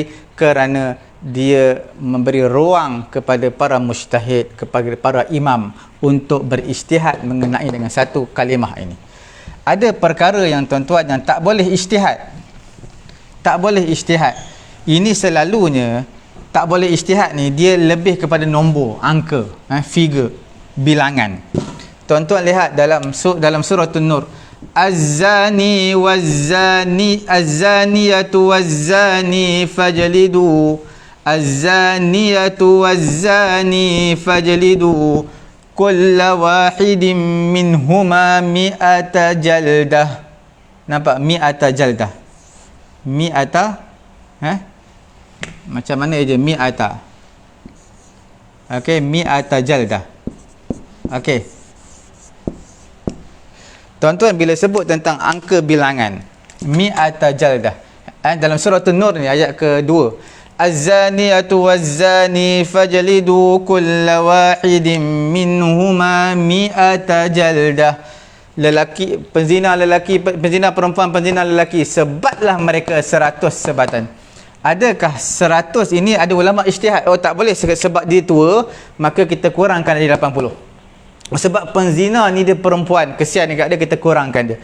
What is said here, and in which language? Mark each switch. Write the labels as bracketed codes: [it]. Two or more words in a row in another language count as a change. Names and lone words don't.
[ms] Kerana dia memberi ruang kepada para mujtahid, kepada para imam untuk berijtihad mengenai dengan satu kalimah ini. Ada perkara yang tuan-tuan yang tak boleh ijtihad. Tak boleh ijtihad. Ini selalunya tak boleh ijtihad ni, dia lebih kepada nombor, angka, figure, bilangan. Tuan-tuan lihat dalam surah An-Nur, [ar] الزاني والزاني الزانية والزاني فاجلدوا الزانية والزاني فاجلدوا كل واحد منهما مائة جلدة. Nampak? مائة جلدة. Mi'ata, [ms] macam mana je mi'ata. [ar] Okey, مائة جلدة. [ms] Okey. Tuan-tuan, bila sebut tentang angka bilangan, [ar] مائة جلدة, [ms] dalam surah An-Nur ni ayat kedua, [ar] الزانية والزاني فاجلدوا كل واحد منهما مائة جلدة. [ms] Lelaki, penzina perempuan, penzina lelaki, sebatlah mereka 100 sebatan. Adakah 100 ini, ada ulama ijtihad, oh tak boleh sebab dia tua, maka kita kurangkan dari 80. Sebab penzina ni dia perempuan, kesian dekat dia, kita kurangkan dia.